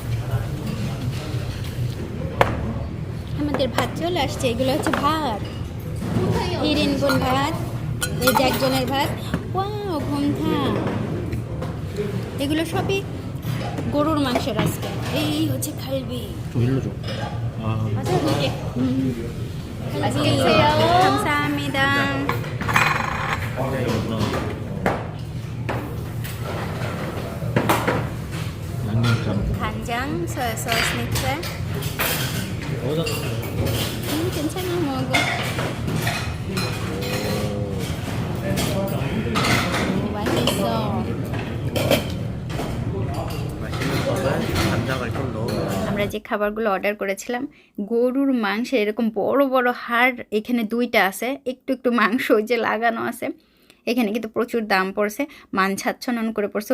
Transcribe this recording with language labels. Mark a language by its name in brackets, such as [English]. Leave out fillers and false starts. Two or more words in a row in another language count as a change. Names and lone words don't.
[Bangla] আমাদের ভাত চলে আসছে, এগুলো হচ্ছে ভাত, ইরিন বোন ভাত, এই যে একজনের ভাত, ওয়াও ঘুমথা, এগুলো সবই গরুর মাংসের আজকে। এই হচ্ছে খালবি, [Korean] 감사합니다. [English] 간장, soya sauce mix. [Korean] 괜찮아 먹어. 맛있어. [Bangla] আমরা যে খাবারগুলো অর্ডার করেছিলাম, গরুর মাংস এরকম বড় বড় হাড় এখানে 2টা আছে, একটু একটু মাংস ওই যে লাগানো আছে। এখানে কিন্তু প্রচুর দাম পড়ছে, 17,000 করে পড়ছে।